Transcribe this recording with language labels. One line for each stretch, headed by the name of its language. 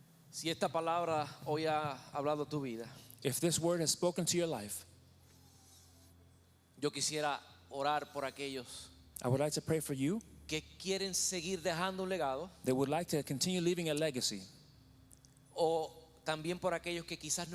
Spanish: Si esta palabra hoy ha hablado tu vida,
English: If this word has spoken to your life,
Spanish: yo quisiera orar por aquellos
English: I would like to pray for you
Spanish: que quieren seguir dejando un legado,
English: that would like to continue leaving a legacy,
Spanish: o también por aquellos que quizás no